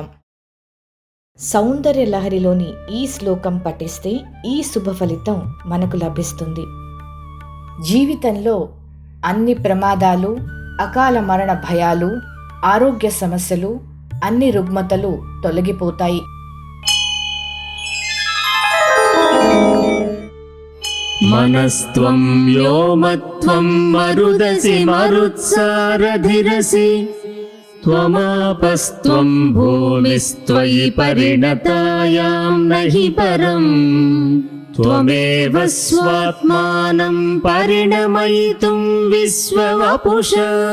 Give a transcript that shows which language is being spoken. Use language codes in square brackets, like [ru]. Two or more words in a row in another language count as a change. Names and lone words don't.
[te] సౌందర్య లహరిలోని ఈ శ్లోకం పఠిస్తే ఈ శుభ ఫలితం మనకు లభిస్తుంది. జీవితంలో అన్ని ప్రమాదాలు, అకాల మరణ భయాలు, ఆరోగ్య సమస్యలు, అన్ని రుగ్మతలు తొలగిపోతాయి. [sa] मनस्त्वं व्योमत्वं मरुदसि मरुत्सारधिरसि त्वमापस्त्वं भूमिस्त्वयि परिणतायां नहि परम् त्वमेव स्वात्मानं परिणमयितुं विश्ववपुषा